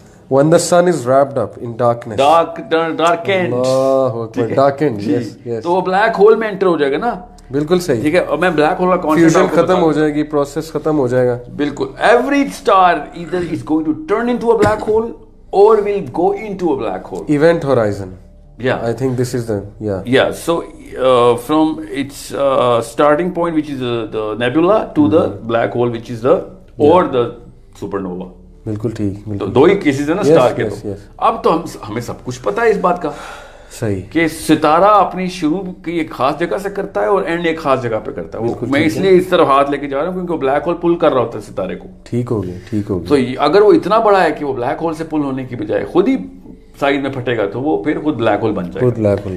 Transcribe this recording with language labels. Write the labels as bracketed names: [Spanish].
[English] when the sun is wrapped up in darkness. darkened. [Arabic] اللہ اکبر. [English] darkened. yes. [Urdu] تو وہ black hole میں inter ہو جائے گا نا. بالکل صحیح. ٹھیک ہے. اور میں بلیک ہول کا کانسیپٹ فیوژن ختم ہو جائے گی, پروسیس ختم ہو جائے گا. بالکل. [English] Every star either is going to turn into a black hole or will go into a black hole. Event horizon. Yeah. I think this is the yeah. So from its starting point, which is the nebula, to the black hole, which is the or the supernova. [Urdu] بالکل ٹھیک. تو دو ہی cases ہیں نا star کے. تو اب تو ہمیں سب کچھ پتا ہے اس بات کا. صحیح. کہ ستارہ اپنی شروع کی ایک خاص جگہ سے کرتا ہے اور اینڈ ایک خاص جگہ پہ کرتا ہے. میں اس لیے اس طرف ہاتھ لے کے جا رہا ہوں کیونکہ وہ بلیک ہول پل کر رہا ہوتا ہے ستارے کو. ٹھیک ہو گیا. تو اگر وہ اتنا بڑا ہے کہ وہ بلیک ہول سے پل ہونے کی بجائے خود ہی سائڈ میں پھٹے گا تو وہ پھر خود بلیک ہول بن جائے گا.